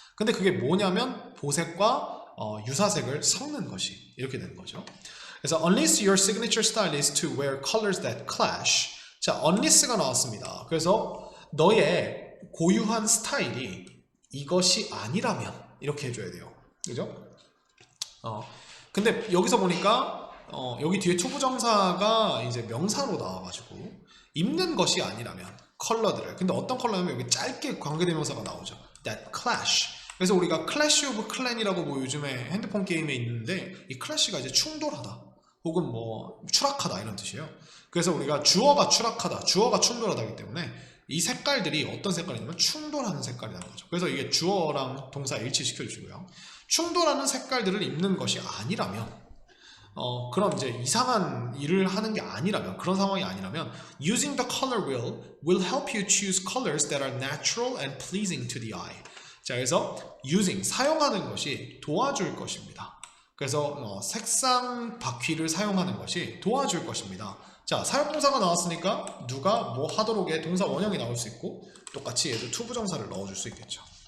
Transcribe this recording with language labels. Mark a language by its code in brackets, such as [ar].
[ko] 근데 그게 뭐냐면 보색과 유사색을 섞는 것이 이렇게 되는 거죠. [en] 그래서 unless your signature style is to wear colors that clash. [ko] 자, unless가 나왔습니다. 그래서 너의 고유한 스타일이 이것이 아니라면 이렇게 해줘야 돼요. 그죠? 근데 여기서 보니까 여기 뒤에 투부정사가 이제 명사로 나와가지고 입는 것이 아니라면 컬러들을, 근데 어떤 컬러냐면 여기 짧게 관계대명사가 나오죠. [en] that clash. [ko] 그래서 우리가 clash of clan이라고 요즘에 핸드폰 게임에 있는데 이 clash가 이제 충돌하다 혹은 추락하다 이런 뜻이에요. 그래서 우리가 주어가 추락하다, 주어가 충돌하다기 때문에 이 색깔들이 어떤 색깔이냐면 충돌하는 색깔이라는 거죠. 그래서 이게 주어랑 동사 일치시켜 주시고요. 충돌하는 색깔들을 입는 것이 아니라면, 그럼 이제 이상한 일을 하는 게 아니라면, 그런 상황이 아니라면 [en] using the color will help you choose colors that are natural and pleasing to the eye. [ko] 자, 그래서 using, 사용하는 것이 도와줄 것입니다. 그래서 색상 바퀴를 사용하는 것이 도와줄 것입니다. 자, 사용동사가 나왔으니까 누가 뭐 하도록의 동사 원형이 나올 수 있고 똑같이 얘도 투부정사를 넣어줄 수 있겠죠.